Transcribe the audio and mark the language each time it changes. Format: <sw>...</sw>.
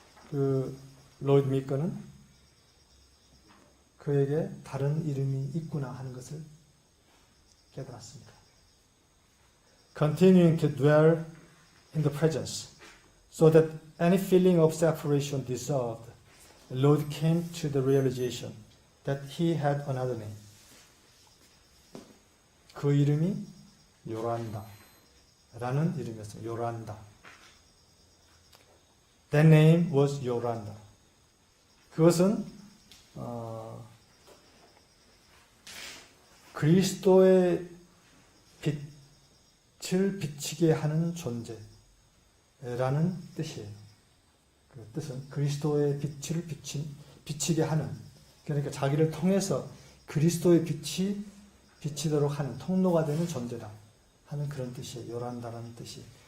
<ko>그 로이드 미커는 그에게 다른 이름이 있구나 하는 것을 깨달았습니다.</ko> <en>Continuing to dwell in the presence, so that any feeling of separation dissolved, Lord came to the realization that he had another name.</en> <ko>그 이름이 요란다 라는 이름이었어요. 요란다.</ko> <en>That name was 요란다.</en> <ko>그것은 그리스도의 빛을 비치게 하는 존재라는 뜻이에요. 그 뜻은 그리스도의 빛을 비치게 하는, 그러니까 자기를 통해서 그리스도의 빛이 비치도록 하는 통로가 되는 존재다 하는 그런 뜻이에요. 요란다라는 뜻이.</ko>